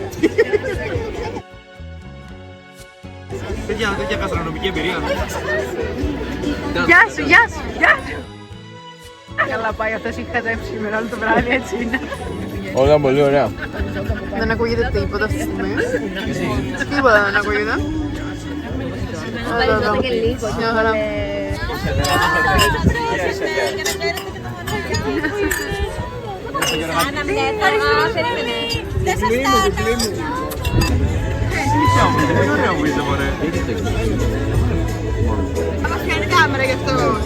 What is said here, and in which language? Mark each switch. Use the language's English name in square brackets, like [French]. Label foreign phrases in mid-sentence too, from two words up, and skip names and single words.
[Greek] Τέτοια γαστρονομική εμπειρία. Γεια σου, γεια σου, γεια σου. Καλά πάει, αυτός έχει χαζέψει σήμερα όλο το βράδυ, έτσι είναι. όλα πολύ ωραία. Δεν ακούγεται τίποτα αυτή τη στιγμή. Τίποτα δεν ακούγεται. [Italian] Almeno pareggiate che lì poi [Greek] Μια χαρά. Δεν σας φτάνω. Θα μας κάνει κάμερα γι' αυτό.